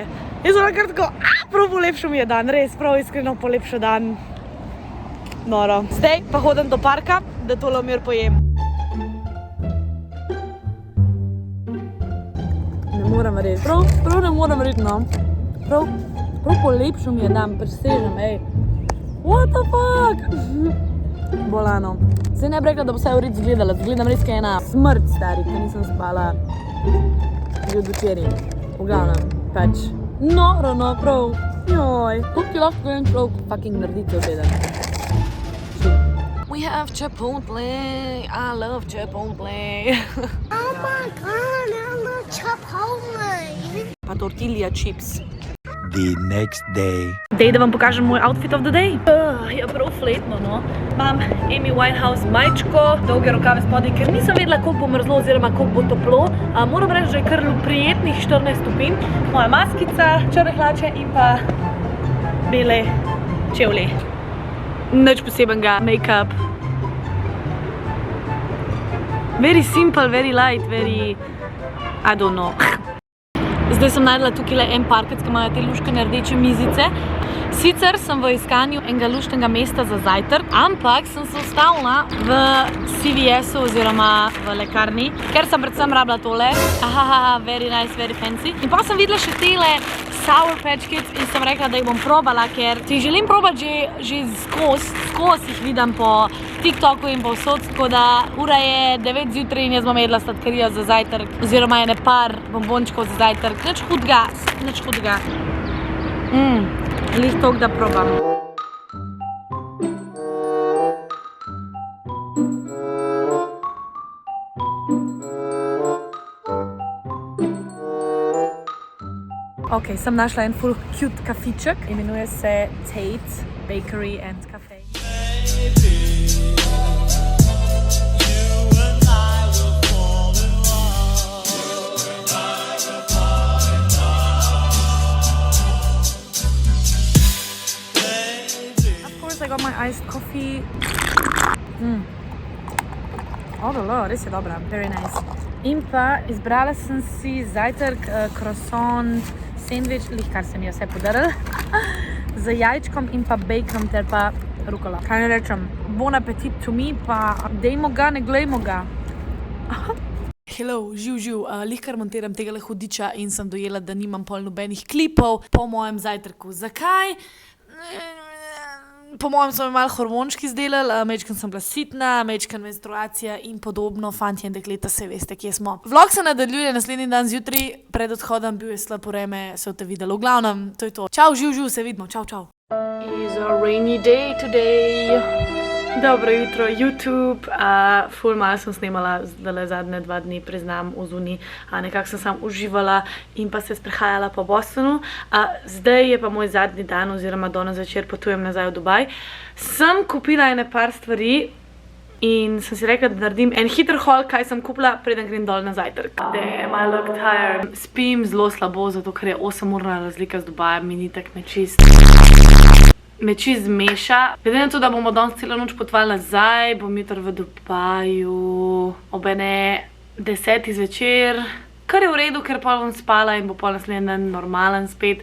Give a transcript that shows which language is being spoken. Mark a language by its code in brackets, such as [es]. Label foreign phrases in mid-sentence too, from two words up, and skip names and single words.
[sl] Jaz sem kar tako, prav polepšal mi je dan, res, prav iskreno polepšal dan. Noro. Zdaj pa hodim do parka, da tole mir pojem. Moram reči, prav ne moram reči, no. Prav polepšal mi je dan, presežem, [en] What the fuck? [sl] Bolano. Zdaj ne bi rekla, da bo vse v redu zgledala, zgledam res kaj ena smrt, stari, ker nisem spala že od včeraj. V glavnem, pač. Noro, no, prav. Joj, koliko ti lahko en človek fucking naredi cel teden? [en] We have Chipotle, I love Chipotle. Oh my god, I love Chipotle. [sl] Pa [en] tortilla chips. The next day. [sl] Dej, da vam pokažem moj [en] outfit of the day. [sl] Je prav fletno, no. Imam Amy Winehouse majčko, dolge rokave spodaj, ker nisem vedela, koliko bo mrzlo oziroma koliko bo toplo. Moram reči, da je kar prijetnih 14 stopinj. Moja maskica, črne hlače in pa bele čevlji. Nič posebenega, make-up. [en] Very simple, very light, very... I don't know. [sl] Zdaj sem najdela tukaj en parkec, ki imajo te luškane rdeče mizice. Sicer sem v iskanju enega luštnega mesta za zajtrk, ampak sem se ustavila v CVS-u oziroma v lekarni, ker sem predvsem rabila tole. [en] Very nice, very fancy. [sl] In pa sem videla še tele Sour Patch Kids in sem rekla, da jih bom probala, ker si želim probati že skozi jih vidim po TikToku in povsod, tako da ura je 9 zjutraj in jaz bom jedla sladkarijo za zajtrk, oziroma ene par bombončkov za zajtrk. Nič hudega. Lih toliko, da probam. Ok, sem našla en full cute kafiček, imenuje se Tate Bakery and Cafe. [en] I got my iced coffee. [sl] Res je dobra, [en] very nice. [sl] In pa izbrala sem si zajtrk, [en] croissant, sandwich, [sl] kar se mi je vse podaril, z jajčkom in pa bacon ter pa rukola. Kaj ne rečem, [en] bon appetit to me, [sl] pa dejmo ga, ne glejmo ga. Hello, živ, kar montiram tegale hudiča in sem dojela, da nimam pol nobenih klipov po mojem zajtrku. Zakaj? Po mojem so me malo hormončki zdelali, mečken sem bila sitna, mečken menstruacija in podobno, fantje in dekleta, se veste, kje smo. Vlog se nadaljuje naslednji dan zjutraj, pred odhodom bil je slab vreme, se boste videli. V glavnem, to je to. Čau, živ, se vidimo, čau. [en] It's a rainy day today. [sl] Dobro jutro, YouTube. Ful malo sem snemala zdajle zadnje 2 dni, priznam, v zuni. Nekako sem sam uživala in pa se sprehajala po Bostonu. Zdaj je pa moj zadnji dan, oziroma danes zvečer potujem nazaj v Dubaj. Sem kupila ene par stvari in sem si rekla, da naredim en hiter haul, kaj sem kupila, preden grem dol na zajtrk. [en] Damn, I look tired. [sl] Spim zelo slabo, zato ker je 8-urna razlika z Dubajem, mi ni tak me čist zmeša. Glede na to, da bomo danes celo noč potovali nazaj, bom jutro v Dubaju ob ene 10 zvečer, kar je v redu, ker pol bom spala in bo pol naslednji dan normalen spet.